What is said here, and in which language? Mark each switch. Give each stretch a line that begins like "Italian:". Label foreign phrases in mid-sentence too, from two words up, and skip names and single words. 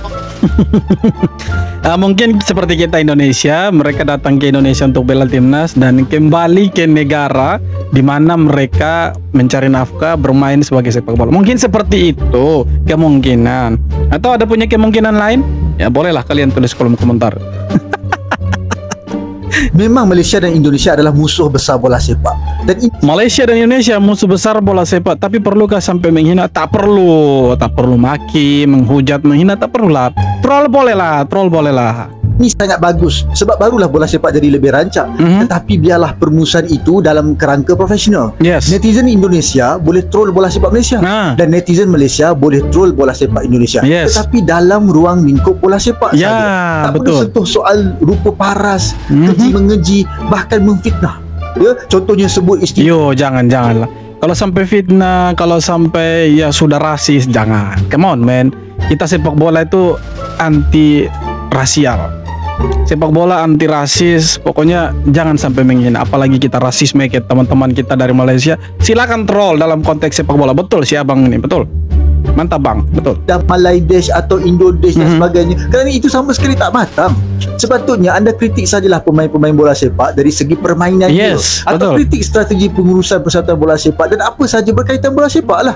Indonesian: Mungkin seperti kita Indonesia, mereka datang ke Indonesia untuk bela timnas dan kembali ke negara di mana mereka mencari nafkah, bermain sebagai sepak bola. Mungkin seperti itu kemungkinan. Atau ada punya kemungkinan lain? Ya bolehlah kalian tulis kolom komentar.
Malay: Memang Malaysia dan Indonesia adalah musuh besar bola sepak. Dan Malaysia dan Indonesia musuh besar bola sepak, tapi perlukah sampai menghina? Tak perlu. Tak perlu maki, menghujat, menghina, tak perlulah. Troll bolehlah, troll bolehlah. ini sangat bagus sebab barulah bola sepak jadi lebih rancak. Tetapi biarlah permusuhan itu dalam kerangka profesional. Netizen Indonesia boleh troll bola sepak Malaysia dan netizen Malaysia boleh troll bola sepak Indonesia. Tetapi dalam ruang lingkup bola sepak saja. Tak perlu sentuh soal rupa paras, keji-mengeji, bahkan memfitnah. Ya, contohnya sebut isteri.
Indonesian: Yo, janganlah. Kalau sampai fitnah, kalau sampai ya sudah rasis, jangan.
English: Come on, man.
Indonesian: Kita sepak bola itu anti rasial. Sepak bola anti rasis, pokoknya jangan sampai menghina. Apalagi kita rasisme ke teman-teman kita dari Malaysia. Silakan troll dalam konteks sepak bola.
Malay: Betul sih abang ini, betul. Mantap bang, betul. Dan Malaydesh atau Indodesh dan sebagainya, kerana itu sama sekali tak matang. Sepatutnya anda kritik sajalah pemain-pemain bola sepak dari segi permainan dia, atau kritik strategi pengurusan persatuan bola sepak dan apa saja berkaitan bola sepak lah.